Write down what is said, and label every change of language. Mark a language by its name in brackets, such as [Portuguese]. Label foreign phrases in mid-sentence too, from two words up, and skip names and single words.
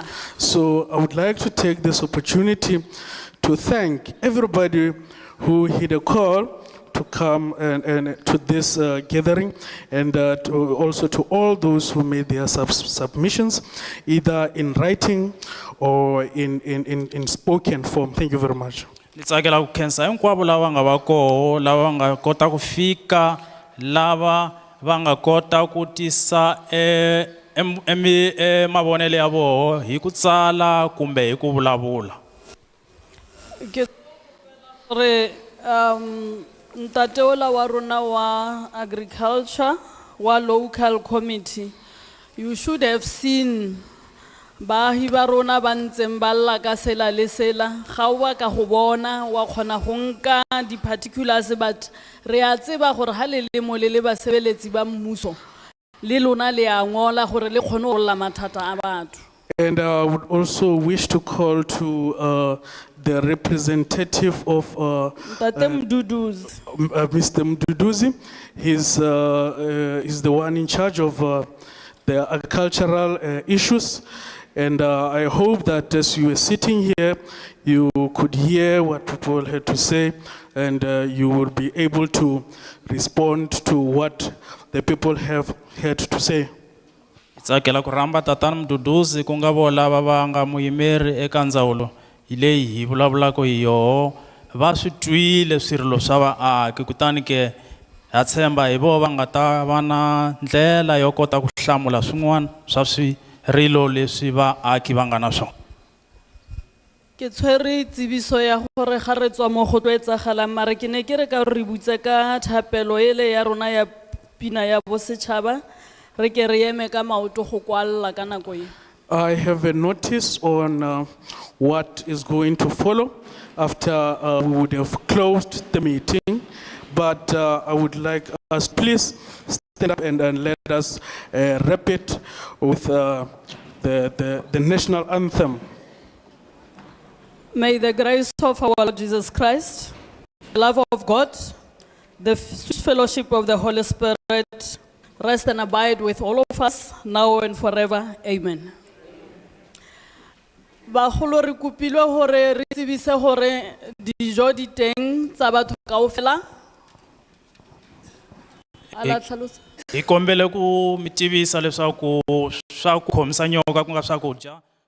[English] So I would like to take this opportunity to thank everybody who hit a call to come and to this gathering, and also to all those who made their submissions, either in writing or in spoken form. Thank you very much. [Tsonga] Nitsakela ku khensa hinkwavo lava nga va koho, lava nga kota ku fika, lava va nga kota ku tisa mavonele ya voho hi ku tsala kumbe hi ku vulavula. [Tswana] Ntate ola wa rona wa agriculture wa [English] local committee, you should have seen [Tswana] baahi ba rona ba ntseng ba lla ka sela le sela, ga o ba ka go bona wa kgona go nka di particulars, but re a tseba gore ha le le mo le le basebeletsi ba mmuso le lona le a ngola gore le kgone go lla mathata a batho. [English] And I would also wish to call to the representative of Mr. Mduduzi. He's the one in charge of the agricultural issues. And I hope that as you were sitting here, you could hear what people had to say, and you will be able to respond to what the people have had to say. [Tsonga] Tsakela ku ramba tatana Mduduzi ku nga vo lava va nga muyimeri eka ndzawulo hi leyi hi vulavulaka hi yoho, va swi twile swirilo swa vaaki, kutani ke ha tshemba hi vo va nga ta va na ndlela yo kota ku hlamula swin'wana swa swirilo leswi vaaki va nga na swona. [Tswana] Ke tshwere tsibiso ya gore ga re tswa mo go tlo etsagalang, mare ke ne ke re ka re butse ka thapelo ele ya rona ya pina ya bosetšhaba, re ke re eme ka maoto go kwalla ka nako e. [English] I have a notice on what is going to follow after we would have closed the meeting, but I would like us please stand up and let us wrap it with the national anthem. May the grace of our Lord Jesus Christ, the love of God, the fellowship of the Holy Spirit rest and abide with all of us now and forever. Amen. [Southern Sotho] Bagolo re kopilwe hore re tsebise hore dijo di teng tsa batho kaofela. [Tswana] Ala tlhalosa. [Tsonga] Hi kombele ku mi tivisa leswaku swa ku khomisa nyoka ku nga swakudya